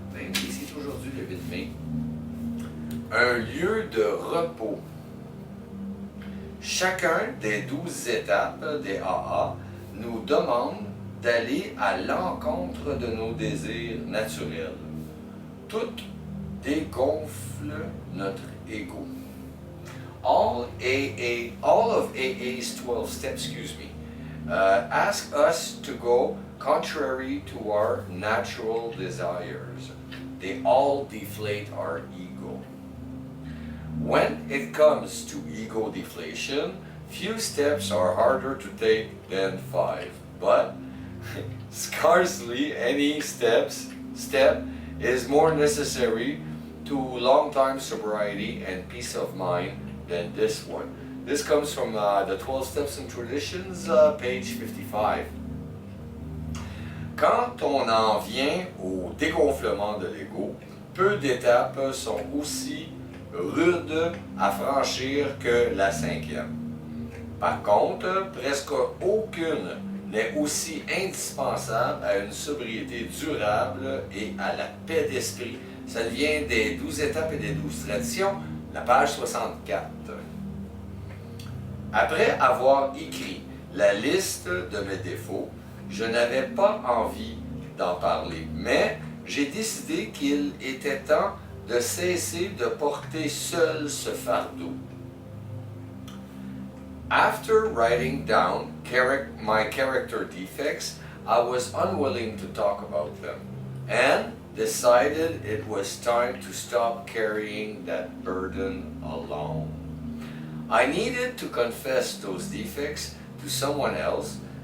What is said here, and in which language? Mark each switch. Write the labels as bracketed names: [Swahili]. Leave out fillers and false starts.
[French] Ben oui, c'est aujourd'hui le 8 mai. Un lieu de repos. Chacun des 12 étapes des AA nous demande d'aller à l'encontre de nos désirs naturels. Toutes dégonflent notre ego. [English] All of AA's 12 steps, ask us to go contrary to our natural desires. They all deflate our ego. When it comes to ego deflation, few steps are harder to take than 5, but scarcely any step is more necessary to long-time sobriety and peace of mind than this one. This comes from the 12 Steps and Traditions, page 55. [French] Quand on en vient au dégonflement de l'ego, peu d'étapes sont aussi rudes à franchir que la 5e. Par contre, presque aucune n'est aussi indispensable à une sobriété durable et à la paix d'esprit. Ça vient des 12 étapes et des 12 traditions, la page 64. Après avoir écrit la liste de mes défauts, je n'avais pas envie d'en parler, mais j'ai décidé qu'il était temps de cesser de porter seul ce fardeau. [English] After writing down my character defects, I was unwilling to talk about them, and decided it was time to stop carrying that burden alone. I needed to confess those defects to someone else.